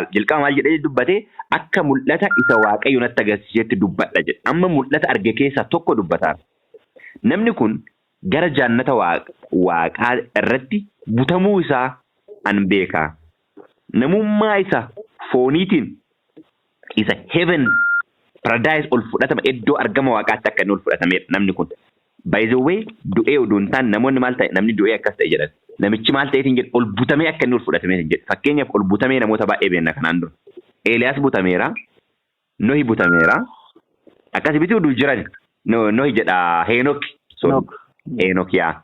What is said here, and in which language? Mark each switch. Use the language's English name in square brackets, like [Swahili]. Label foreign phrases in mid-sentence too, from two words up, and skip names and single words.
[Oromo] Jalqaba maal jedhee dubbate akka mul'ata isa waaqayyo natti agarsiisetti dubbadha jedhe. Amma mul'ata arge keessaa tokko dubbataa. Namni kun gara jaannata waaqaa irratti butamuu isaa an beekaa. Namummaa isa fooniitiin isa [English] heaven paradise [Oromo] ol fudhatama iddoo argama waaqaatti akka inni ol fudhatameedha namni kun. [English] By the way, [Oromo] du'ee oduun taan namoonni maal ta'e namni du'ee akkas ta'e jedhan. Namichi maal ta'eetiin jedhe ol butamee akka inni ol fudhatamee jedhe. Fakkeenyaaf ol butamee namoota baay'ee beekna kanaan dura. Eeliyaas butameera. Nohi butameera. Akkasii biti oduu jiran. Nohi jedha Heenok. Heenok yaa.